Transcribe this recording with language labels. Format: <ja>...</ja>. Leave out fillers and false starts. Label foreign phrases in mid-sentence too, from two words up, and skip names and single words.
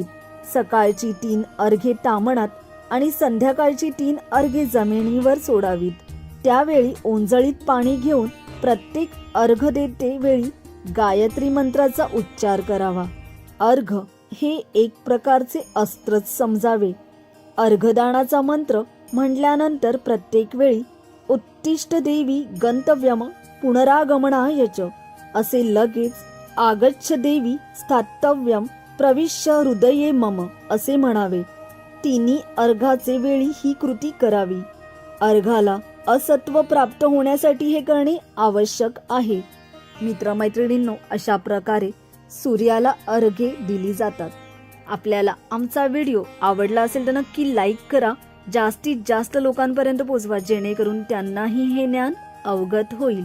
<mr>सकाळची 3 अर्घ्ये ताम्हणात आणि संध्याकाळची 3 अर्घ्ये जमिनीवर सोडावीत. त्यावेळी ओंजळीत पाणी घेऊन प्रत्येक अर्घ्य देते वेळी गायत्री मंत्राचा उच्चार करावा. अर्घ्य हे एक प्रकारचे अस्त्रच समजावे. अर्घ्यदानाचा मंत्र म्हटल्यानंतर प्रत्येक वेळी</mr> <sa>उत्तिष्ठ देवी गंतव्यम पुनरागमनाय च</sa> <mr>असे लगेच</mr> <sa>आगच्छ देवी स्थातव्यम प्रविश्य हृदये मम</sa> <mr>असे म्हणावे. तिन्ही अर्घाचे वेळी ही कृती करावी. अर्घाला असत्व प्राप्त होण्यासाठी हे करणे आवश्यक आहे. मित्रमैत्रिणींनो, अशा प्रकारे सूर्याला अर्घ्ये दिली जातात. आपल्याला आमचा व्हिडिओ आवडला असेल तर नक्की लाईक करा, जास्तीत जास्त लोकांपर्यंत पोहोचवा, जेणेकरून त्यांनाही हे ज्ञान अवगत होईल.</mr>